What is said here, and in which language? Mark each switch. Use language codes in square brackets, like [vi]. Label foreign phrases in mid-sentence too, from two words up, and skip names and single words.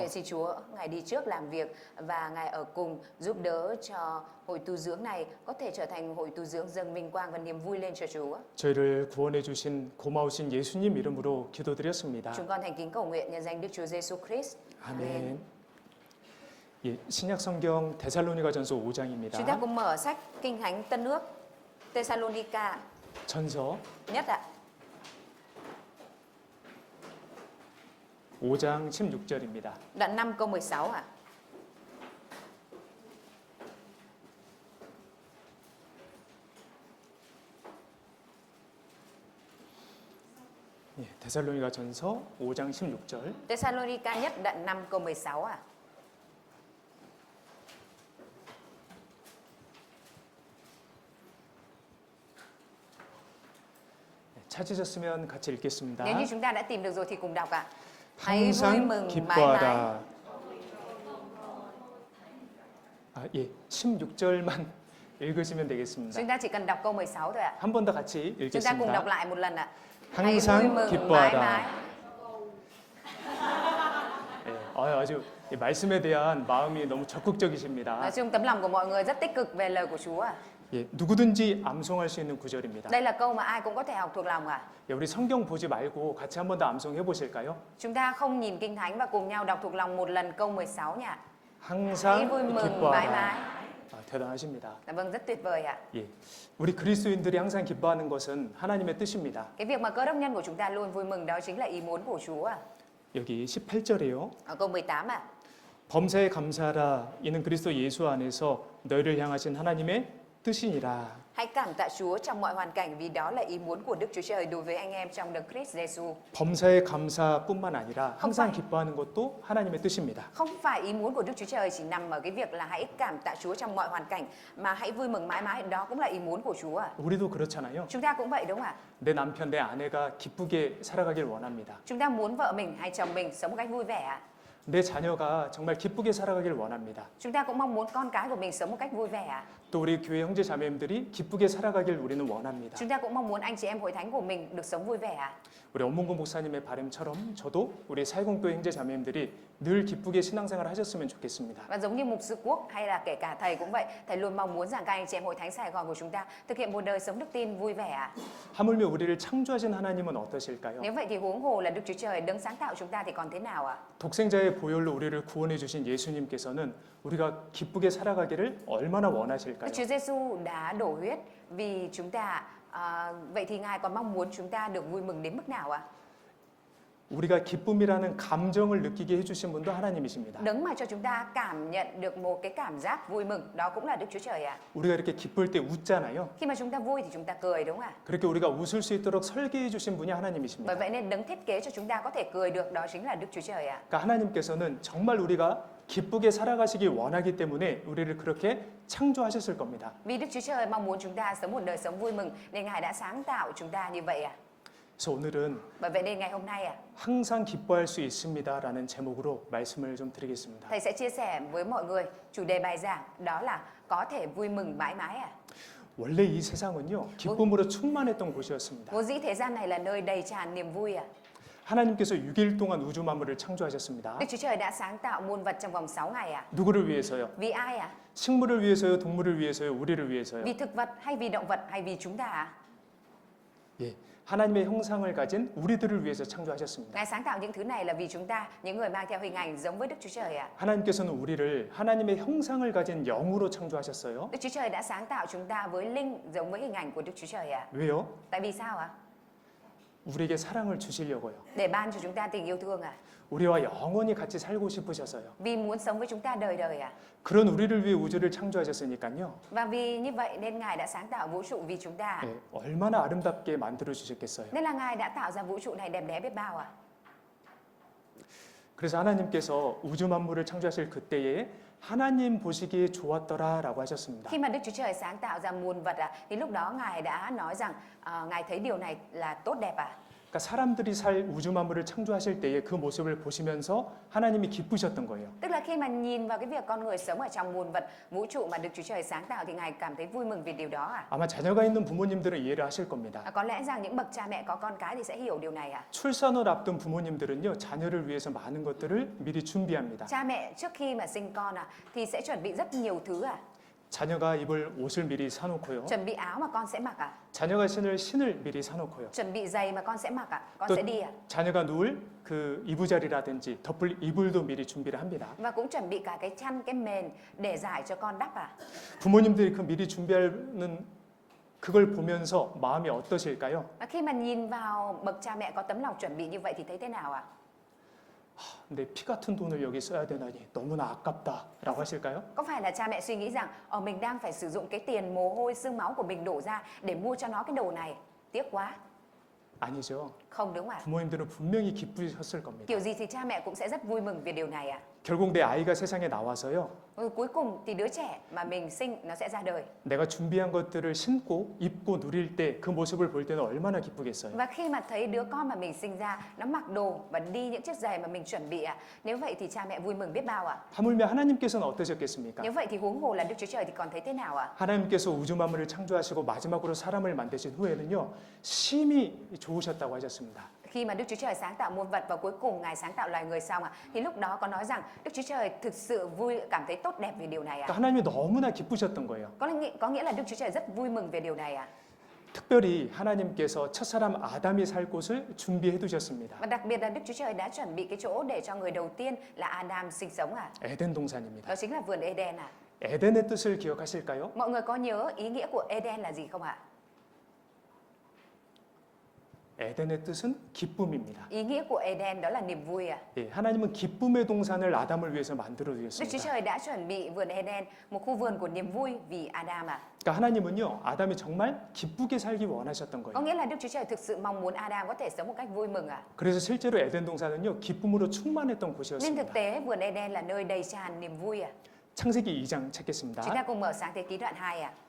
[vi] Nguyện xin Chúa Ngài đi trước làm việc và Ngài ở cùng giúp đỡ cho hội tu dưỡng này có thể trở thành hội tu dưỡng dâng vinh quang và niềm vui lên cho Chúa. [ko] 저희를 구원해 주신 고마우신 예수님 이름으로 기도드렸습니다. [vi] Chúng con thành kính cầu nguyện nhân danh Đức Chúa Giêsu Christ. [ko] 아멘. 예, 신약 성경 데살로니가전서 5장입니다. [vi] Chúng ta cùng mở sách Kinh Thánh Tân Ước Thessalonica [ko] 전서 [vi] nhất ạ. [ko] 5장 16절입니다. [vi] Đoạn 5 câu 16 ạ. [ko] 예, 데살로니가전서 5장 16절. [vi] Thessalonica nhất đoạn 5 câu 16 ạ. [ko] 찾으셨으면 같이 읽겠습니다. [vi] Nếu như chúng ta đã tìm được rồi thì cùng đọc ạ. Hãy vui [ko] 항상 [vi] mừng mãi mãi. [ko] 기뻐하라. 예, 16절만 읽으시면 되겠습니다. [vi] Chúng ta chỉ cần đọc câu 16 thôi ạ. [ko] 한 번 더 같이 [vi] Chúng ta cùng đọc [ko] 읽겠습니다. [vi] lại một lần ạ. Hãy vui [ko] 항상 [vi] mừng mãi [ko] 기뻐하라. [vi] mãi. [ko] 예, 아주 이 말씀에 대한 마음이 너무 적극적이십니다. [vi] Nói chung tấm lòng của mọi người rất tích cực về lời của Chúa ạ. [ko] 예, 누구든지 암송할 수 있는 구절입니다. [vi] Đây là câu mà ai cũng có thể học thuộc lòng ạ. [ko] 예, 우리 성경 보지 말고 같이 한 번 더 암송해 보실까요? [vi] Chúng ta không nhìn Kinh Thánh và cùng nhau đọc thuộc lòng một lần câu 16 nhỉ. Hãy [ko] 항상 [vi] vui mừng mãi [ko] 기뻐하라. [vi] mãi. [ko] 대단하십니다. [vi] Dạ vâng, rất tuyệt vời ạ. [ko] 예, 우리 그리스도인들이 항상 기뻐하는 것은 하나님의 뜻입니다. [vi] Cái việc mà cơ đốc nhân của chúng ta luôn vui mừng đó chính là ý muốn của Chúa ạ. [ko] 여기 18절이에요. [vi] Ở câu 18 ạ. [ko] 범사에 감사하라. 이는 그리스도 예수 안에서 너희를 향하신 하나님의 뜻이니라. [vi] Hãy cảm tạ Chúa trong mọi hoàn cảnh vì đó là ý muốn của Đức Chúa Trời đối với anh em trong Đấng Christ Giêsu. [ko] 범사의 감사뿐만 아니라 항상 [vi] phải. [ko] 기뻐하는 것도 하나님의 뜻입니다. [vi] Không phải ý muốn của Đức Chúa Trời chỉ nằm ở cái việc là hãy cảm tạ Chúa trong mọi hoàn cảnh mà hãy vui mừng mãi mãi, đó cũng là ý muốn của Chúa ạ. [ko] 우리도 그렇잖아요. [vi] Chúng ta cũng vậy đúng không ạ? [ko] 내 남편, 내 아내가 기쁘게 살아가길 원합니다. [vi] Chúng ta muốn vợ mình hay chồng mình sống một cách vui vẻ ạ. [ko] 내 자녀가 정말 기쁘게 살아가길 원합니다. [vi] Chúng ta cũng mong muốn con cái của mình sống một cách vui vẻ. [ko] 또 우리 교회 형제 자매님들이 기쁘게 살아가길 우리는 원합니다. [vi] Chúng ta cũng mong muốn anh chị em hội thánh của mình được sống vui vẻ. [ko] 우리 엄문구 목사님의 바람처럼 저도 우리 사회공교회 형제 자매님들이 늘 기쁘게 신앙생활을 하셨으면 좋겠습니다. [vi] Và giống như mục sư Quốc hay là kể cả thầy cũng vậy, thầy luôn mong muốn rằng các anh chị em hội thánh Sài Gòn của chúng ta thực hiện một đời sống đức tin vui vẻ. [ko] 하물며 우리를 창조하신 하나님은 어떠실까요? [vi] Nếu vậy thì huống hồ là Đức Chúa Trời đấng sáng tạo chúng ta thì còn thế nào ạ? [ko] 독생자의 보혈로 우리를 구원해 주신 예수님께서는 우리가 기쁘게 살아가기를 얼마나 원하실까요? [vi] Đức Chúa Giêsu đã đổ huyết vì chúng ta. Vậy thì Ngài còn mong muốn chúng ta được vui mừng đến mức nào ạ? [ko] 우리가 기쁨이라는 감정을 느끼게 해주신 분도 하나님이십니다. [vi] Đấng mà cho chúng ta cảm nhận được một cái cảm giác vui mừng, đó cũng là Đức Chúa Trời ạ. [ko] 우리가 이렇게 기쁠 때 웃잖아요. [vi] Khi mà chúng ta vui thì chúng ta cười đúng không ạ? [ko] 그렇게 우리가 웃을 수 있도록 설계해 주신 분이 하나님이십니다. [vi] Bởi vậy nên đấng thiết kế cho chúng ta có thể cười được, đó chính là Đức Chúa Trời ạ. [ko] 그러니까 하나님께서는 정말 우리가 기쁘게 살아가시기 원하기 때문에 우리를 그렇게 창조하셨을 겁니다. [vi] Vì Đức Chúa Trời mong muốn chúng ta sống một đời sống vui mừng nên Ngài đã sáng tạo chúng ta như vậy ạ. [ko] 그래서 오늘은 [vi] Bởi vậy nên ngày hôm nay [ko] 항상 기뻐할 수 있습니다라는 제목으로 말씀을 좀 드리겠습니다. [vi] thầy sẽ chia sẻ với mọi người chủ đề bài giảng đó là có thể vui mừng mãi mãi ạ. [ko] 원래 이 세상은요 기쁨으로 충만했던 곳이었습니다. [vi] Vốn dĩ thế gian này là nơi đầy tràn niềm vui ạ. [ko] 하나님께서 6일 동안 우주 만물을 창조하셨습니다. [vi] Đức Chúa Trời đã sáng tạo muôn vật trong vòng 6 ngày ạ. [ko] 누구를 위해서요? [vi] Vì ai ạ? [ko] 식물을 위해서요, 동물을 위해서요, 우리를 위해서요? [vi] Vì thực vật hay vì động vật hay vì chúng ta ạ? [ko] 예, 하나님의 형상을 가진 우리들을 위해서 창조하셨습니다. [vi] Ngài sáng tạo những thứ này là vì chúng ta, những người mang theo hình ảnh giống với Đức Chúa Trời ạ. [ko] 하나님께서는 우리를 하나님의 형상을 가진 영으로 창조하셨어요. [vi] Đức Chúa Trời đã sáng tạo chúng ta với linh giống với hình ảnh của Đức Chúa Trời ạ. [ko] 왜요? [vi] Tại vì sao ạ? [ko] 우리에게 사랑을 주시려고요. [vi] Để ban cho chúng ta tình yêu thương ạ. [ko] 우리와 영원히 같이 살고 싶으셔서요. [vi] Vì muốn sống với chúng ta đời đời ạ. [ko] 그런 우리를 위해 우주를 창조하셨으니까요. [vi] Và vì như vậy nên Ngài đã sáng tạo vũ trụ vì chúng ta. [ko] 예, 얼마나 아름답게 만들어 주셨겠어요. [vi] Nên là Ngài đã tạo ra vũ trụ này đẹp đẽ biết bao ạ. [ko] 그래서 하나님께서 우주 만물을 창조하실 그때에 하나님 보시기에 좋았더라라고 하셨습니다. [vi] Khi mà Đức Chúa Trời sáng tạo ra muôn vật thì lúc đó Ngài đã nói rằng Ngài thấy điều này là tốt đẹp ạ. [ko] 그러니까 사람들이 살 우주 만물을 창조하실 때에 그 모습을 보시면서 하나님이 기쁘셨던 거예요. [vi] Tức là khi mà nhìn vào cái việc con người sống ở trong muôn vật vũ trụ mà Đức Chúa Trời sáng tạo thì Ngài cảm thấy vui mừng vì điều đó ạ. [ko] 아마 자녀가 있는 부모님들은 이해를 하실 겁니다. [vi] Có lẽ rằng những bậc cha mẹ có con cái thì sẽ hiểu điều này ạ. [ko] 출산을 앞둔 부모님들은요 자녀를 위해서 많은 것들을 미리 준비합니다. [vi] Cha mẹ trước khi mà sinh con thì sẽ chuẩn bị rất nhiều thứ ạ. [ko] 자녀가 입을 옷을 미리 사놓고요. [vi] Chuẩn bị áo mà con sẽ mặc ạ. [ko] 자녀가 신을 신을 미리 사놓고요. [vi] Chuẩn bị giày mà con sẽ mặc ạ. Con [ko] 또 [vi] sẽ đi ạ. [ko] 자녀가 누울 그 이부자리라든지 덮을 이불도 미리 준비를 합니다. [vi] Và cũng chuẩn bị cả cái chăn, cái mền để giải cho con đắp ạ. [ko] 부모님들이 그 미리 준비하는 그걸 보면서 마음이 어떠실까요? [vi] Và khi mà nhìn vào bậc cha mẹ có tấm lòng chuẩn bị như vậy thì thấy thế nào ạ? [ko] 내 피 같은 돈을 여기 써야 되나니 너무나 아깝다라고 하실까요? [vi] Có phải là cha mẹ suy nghĩ rằng mình đang phải sử dụng cái tiền mồ hôi xương máu của mình đổ ra để mua cho nó cái đồ này, tiếc quá. [ko] 아니죠. [vi] Không đúng ạ. [ko] 부모님들은 분명히 기쁘셨을 겁니다. [vi] Kiểu gì thì cha mẹ cũng sẽ rất vui mừng về điều này ạ. [ko] 결국 내 아이가 세상에 나와서요. [vi] Cuối cùng thì đứa trẻ mà mình sinh nó sẽ ra đời. [ko] 내가 준비한 것들을 신고 입고 누릴 때 그 모습을 볼 때는 얼마나 기쁘겠어요. [vi] Và khi mà thấy đứa con mà mình sinh ra nó mặc đồ và đi những chiếc giày mà mình chuẩn bị nếu vậy thì cha mẹ vui mừng biết bao ạ. [ko] 하물며 하나님께서는 어떠셨겠습니까? [vi] Nếu vậy thì huống hồ là Đức Chúa Trời thì còn thấy thế nào ạ? [ko] 하나님께서 우주 만물을 창조하시고 마지막으로 사람을 만드신 후에는요. 심히 좋으셨다고 하셨습니다. [vi] Khi mà Đức Chúa Trời sáng tạo muôn vật và cuối cùng Ngài sáng tạo loài người xong thì lúc đó có nói rằng Đức Chúa Trời thực sự vui, cảm thấy tốt đẹp về điều này [ko] 그러니까 하나님이 너무나 기쁘셨던 거예요. [vi] Có nghĩa là Đức Chúa Trời rất vui mừng về điều này [ko] 특별히 하나님께서 첫사람 아담이 살 곳을 준비해 두셨습니다. [vi] Và đặc biệt là Đức Chúa Trời đã chuẩn bị cái chỗ để cho người đầu tiên là Adam sinh sống [ko] 에덴 동산입니다. [vi] Đó chính là vườn Eden [ko] 에덴의 뜻을 기억하실까요? [vi] Mọi người có nhớ ý nghĩa của Eden là gì không ạ? [ko] 에덴의 뜻은 기쁨입니다. [vi] Ý nghĩa của Eden đó là niềm vui [ko] 예, 하나님은 기쁨의 동산을 아담을 위해서 만들어 [vi] Đức Chúa [ko] 주셨습니다. [vi] Trời đã chuẩn bị vườn Eden, một khu vườn của niềm vui vì Adam [ko] 그러니까 하나님은요, 아담이 정말 기쁘게 살기 원하셨던 [vi] Có [ko] 거예요. [vi] nghĩa là Đức Chúa Trời thực sự mong muốn Adam có thể sống một cách vui mừng [ko] 그래서 실제로 에덴 동산은요, 기쁨으로 충만했던 [vi] Nên [ko] 곳이었습니다. [vi] thực tế vườn Eden là nơi đầy tràn niềm vui [ko] 창세기 2장 찾겠습니다. [vi] Chúng ta cùng mở Sáng Thế Ký đoạn 2